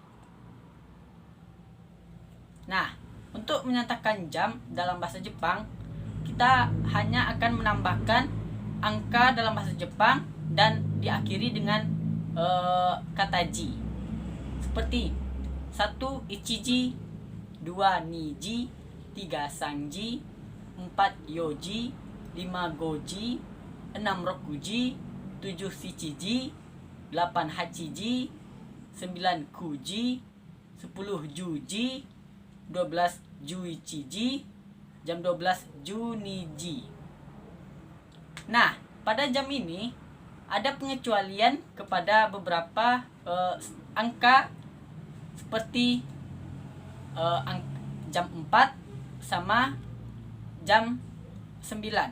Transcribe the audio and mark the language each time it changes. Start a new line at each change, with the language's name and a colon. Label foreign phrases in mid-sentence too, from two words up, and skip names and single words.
Indonesian: Nah, untuk menyatakan jam dalam bahasa Jepang, kita hanya akan menambahkan angka dalam bahasa Jepang dan diakhiri dengan kata ji.
Japanese: Seperti 1一時、2二時、3三時、4四時、5五時、6六時、7七時、8八時、9九時、10十時、12十一時, jam 12 juniji.
Indonesian: Nah, pada jam ini ada pengecualian kepada beberapa angka seperti jam 4 sama jam 9.